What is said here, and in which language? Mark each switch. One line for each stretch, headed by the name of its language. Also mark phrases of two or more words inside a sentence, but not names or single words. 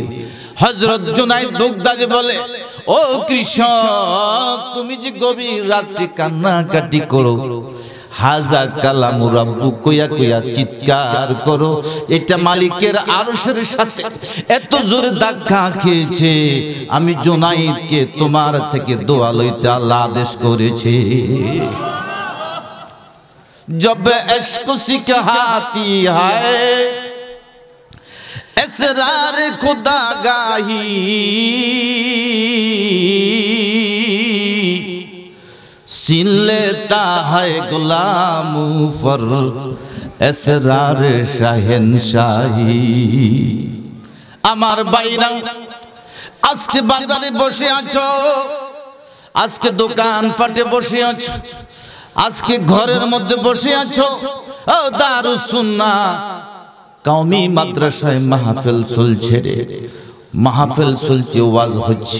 Bangla: হযরত জুনায়েদ বাগদাদী বলে, ও কৃষক, তুমি যে গভীর রাতে কান্নাকাটি করো,
Arabic: هذا كلام رب
Bangla: কইয়া কইয়া চিৎকার করো, এটা মালিকের আরশের সাথে এত জোরে ধাক্কা খেয়েছে, আমি জুনায়েদকে তোমার থেকে দোয়া লইতে আল্লাহ আদেশ করেছে।
Urdu: جب عشق سکھاتی ہے اسرار خدا گاہی سین لیتا ہے غلاموں پر اسرار شاہنشاہی।
Bangla: আমার বাইরা আজকে বাজারে বসে আছো, আজকে দোকান ফাটে বসে আছো, আজকে ঘরের মধ্যে বসে আছো, ও দারুস সুন্নাহ কওমি মাদ্রাসায় মাহফিল চলছে রে, মাহফিল চলছে, ওয়াজ হচ্ছে।